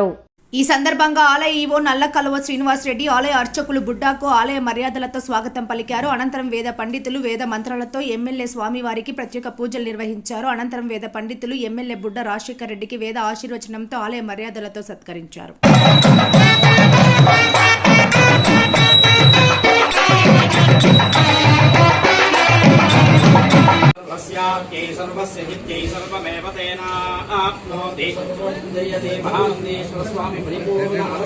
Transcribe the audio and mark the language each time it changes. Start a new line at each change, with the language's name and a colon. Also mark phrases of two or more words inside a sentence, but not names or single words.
Telugu: ఈ సందర్భంగా ఆలయ ఈవో నల్ల కలువ శ్రీనివాస్ రెడ్డి, ఆలయ అర్చకులు బుడ్డాకు ఆలయ మర్యాదలతో స్వాగతం పలికారు. అనంతరం వేద పండితులు వేద మంత్రాలతో ఎమ్మెల్యే స్వామివారికి ప్రత్యేక పూజలు నిర్వహించారు. అనంతరం వేద పండితులు ఎమ్మెల్యే బుడ్డా రాజశేఖర్ రెడ్డికి వేద ఆశీర్వచనంతో ఆలయ మర్యాదలతో సత్కరించారు.
Sanskrit: सर्वस्याप्यै सर्वस्य नित्यै सर्वमेव तेनाप्नोति जयते महानन्देश्वर स्वामी परिपूर्ण